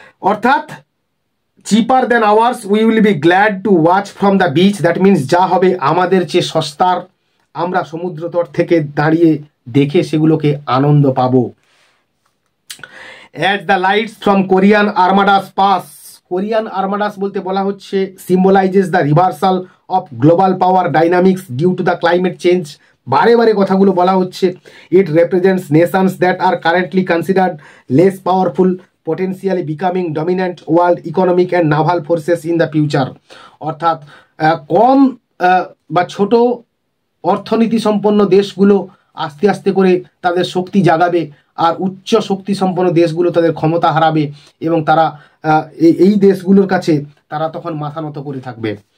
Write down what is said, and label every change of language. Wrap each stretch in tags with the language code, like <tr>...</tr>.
<bn>অর্থাৎ</bn> <en>cheaper than ours we will be glad to watch from the beach,</en> <bn>that means যা হবে আমাদের চেয়ে সস্তার, আমরা সমুদ্রতট থেকে দাঁড়িয়ে দেখে সেগুলোকে আনন্দ পাবো।</bn> <en>as the lights from Korean armadas pass, Korean armadas</en> <bn>বলতে বলা হচ্ছে</bn> <en>Symbolises the reversal of global power dynamics due to the climate change.</en> <bn>বারে বারে কথাগুলো বলা হচ্ছে।</bn> <en>It represents nations that are currently considered less powerful potentially becoming dominant world economic and naval forces in the future।</en> <bn>অর্থাৎ কম বা ছোট অর্থনীতি সম্পন্ন দেশগুলো আস্তে আস্তে করে তাদের শক্তি জাগাবে, আর উচ্চ শক্তি সম্পন্ন দেশগুলো তাদের ক্ষমতা হারাবে, এবং তারা এই দেশগুলোর কাছে তারা তখন মাথা নত করে থাকবে।</bn>